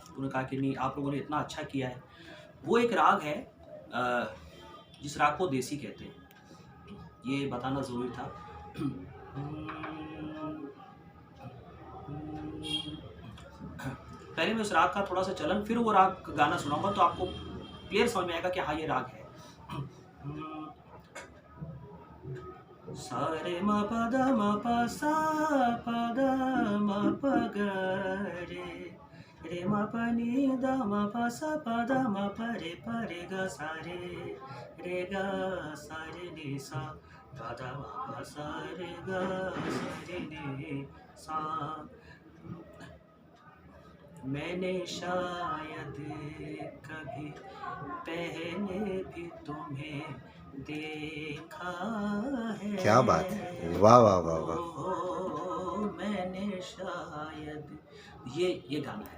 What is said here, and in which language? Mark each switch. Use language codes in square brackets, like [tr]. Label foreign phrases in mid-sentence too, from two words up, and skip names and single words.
[hi] तो उन्होंने कहा कि नहीं, आप लोगों ने इतना अच्छा किया है। वो एक राग है जिस राग को देसी कहते हैं, ये बताना ज़रूरी था। पहले मैं उस राग का थोड़ा सा चलन, फिर वो राग गाना सुनाऊंगा, तो आपको क्लियर समझ में आएगा कि हाँ ये राग है। सा रे म प द म प सा प द म प ग रे म प नि द म प सा प द म प रे ग सा रे ग सा रे नि सा प द म प सा रे ग सा रे नि सा। मैंने शायद कभी पहले भी तुम्हें देखा है, क्या बात है, वाह वाह वाह वाह मैंने शायद, ये गाना है।